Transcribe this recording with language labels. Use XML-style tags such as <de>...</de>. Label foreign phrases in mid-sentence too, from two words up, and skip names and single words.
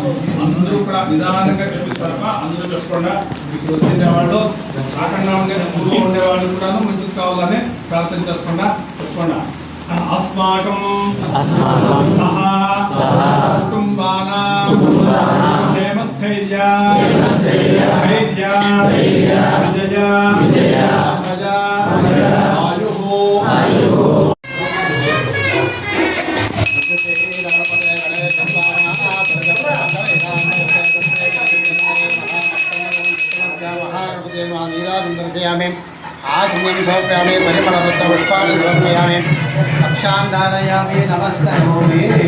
<te>అందరూ కూడా నిదానంగా చెప్పిస్తారమ్మా. అందరూ చెప్పకుండా ఇక్కడ వచ్చేవాళ్ళు కాకుండా ఉండే ఊళ్ళో ఉండేవాళ్ళు కూడా మంచిది కావాలని ప్రార్థన చేసుకుండా చెప్పకుండా</te> <sa>अस्माकं सह कुटुम्बानां क्षेमस्थैर्य धैर्य विजय आयुः आत्मनि समर्पयामि परिमलपत्रपुष्पाणि समर्पयामि रक्षां धारयामि नमस्करोमि</sa>